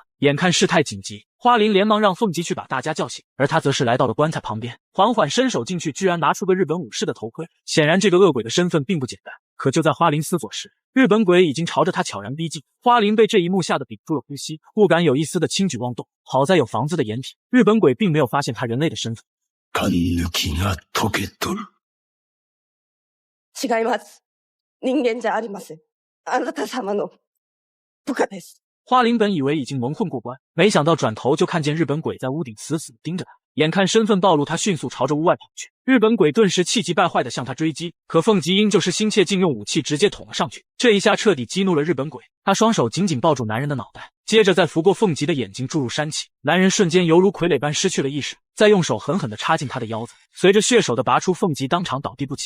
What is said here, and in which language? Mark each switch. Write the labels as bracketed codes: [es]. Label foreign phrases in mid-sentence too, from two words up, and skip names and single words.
[zh] 眼看事态紧急，花灵连忙让凤吉去把大家叫醒，而他则是来到了棺材旁边，缓缓伸手进去，居然拿出个日本武士的头盔。显然这个恶鬼的身份并不简单。可就在花灵思索时，日本鬼已经朝着他悄然逼近。花灵被这一幕吓得屏住了呼吸，不敢有一丝的轻举妄动。好在有房子的掩体，日本鬼并没有发现他人类的身份。 [ja] 違います。人間じゃありません。あなた様の部下です。 [zh] 花灵本以为已经蒙混过关，没想到转头就看见日本鬼在屋顶死死盯着他。眼看身份暴露，他迅速朝着屋外跑去。日本鬼顿时气急败坏地向他追击，可凤吉因就是心切，竟用武器直接捅了上去。这一下彻底激怒了日本鬼，他双手紧紧抱住男人的脑袋，接着再拂过凤吉的眼睛注入山气，男人瞬间犹如傀儡般失去了意识，再用手狠狠地插进他的腰子，随着血手的拔出，凤吉当场倒地不起。